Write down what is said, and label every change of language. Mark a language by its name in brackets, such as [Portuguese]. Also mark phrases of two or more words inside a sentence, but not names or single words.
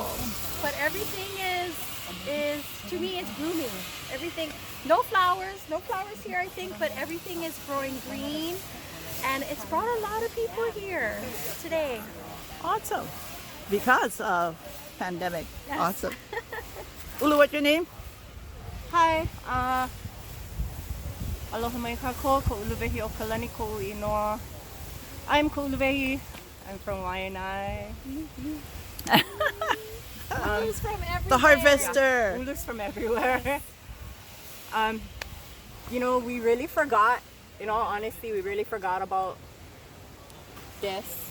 [English] But everything is to me, it's blooming. Everything, no flowers here, I think, but everything is growing green, and it's brought a lot of people here today. Awesome. Because of pandemic. Yes. Awesome. Ulu, what's your name? [Hawaiian] Hi, aloha mai kako, ko uluwehi o Kalani ko inoa. [English] I'm ko uluwehi. I'm from Waianae. Who's from everywhere? The harvester. Ulus from everywhere. You know, we really forgot, in all honesty, we really forgot about this.